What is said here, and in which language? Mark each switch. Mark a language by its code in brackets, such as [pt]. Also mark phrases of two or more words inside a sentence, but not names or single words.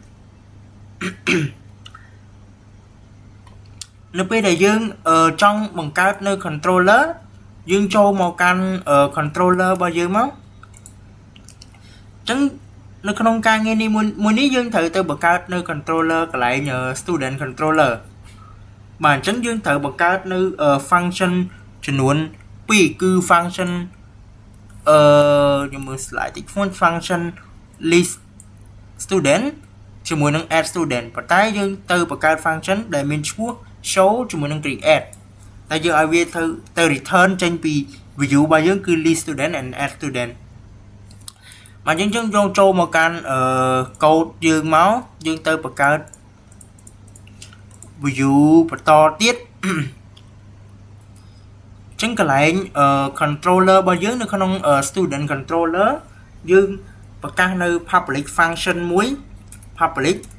[km] នៅពេលដែលយើងចង់បង្កើតនៅ controller យើងចូលមកកាន់ controller របស់យើងមកអញ្ចឹងនៅក្នុងការងារនេះមួយនេះយើងត្រូវទៅបង្កើតនៅ controller កន្លែង [en] student controller [km] បាទអញ្ចឹងយើងត្រូវបង្កើតនៅ function ចំនួន2គឺ function ខ្ញុំមើល slide តិច [en] function list student [km] ជាមួយនឹង add student ប៉ុន្តែយើងទៅបង្កើត function ដែលមានឈ្មោះ show ជាមួយនឹង create តែយើងឲ្យវាទៅ return ចេញពី view របស់យើងគឺ [en] list student and add student [km] បាទយើងចូលមកកាន់code យើងមកយើងទៅបង្កើត view បន្តទៀតចឹងកន្លែង controller របស់យើងនៅក្នុង [en] student controller [km] យើងប្រកាសនៅ [en] public function [km] មួយ public